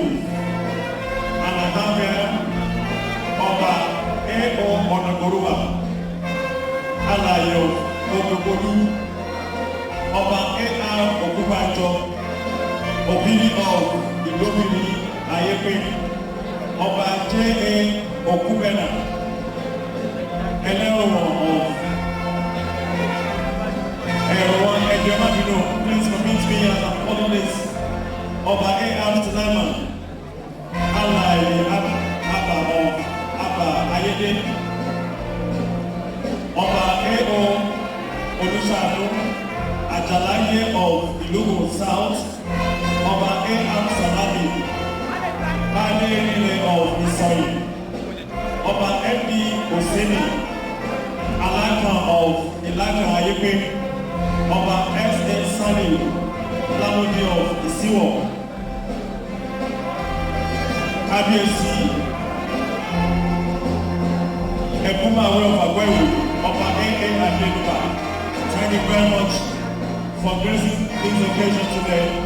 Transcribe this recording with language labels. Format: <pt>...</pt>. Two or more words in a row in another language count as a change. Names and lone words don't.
<en>And I have here Oba A.O. Onagoruwa, Alayo Ogogodu, Oba A.R. Okubajo, Obini of Ilobini Ayepe, Oba J.A. Okubena, Eleoro of Erwan Edremadino. Please permit me as I'm calling this Oba A.R. Sulaiman, Alai Abba of Abba Ayede, Oba A.O. Olusado, Ajalaye of Ilugu South, Oba A.R. Salabi, Bade of Isoi, Oba M.D. Oseni, Alaka of Ilaka Ayepe, Oba S.A. Sani, Lamodi of Isiwo, KBC, Ekuma Way of Agboiwo, Oba A.A. Adenuba. Thank you very much for gracing this occasion today.</en>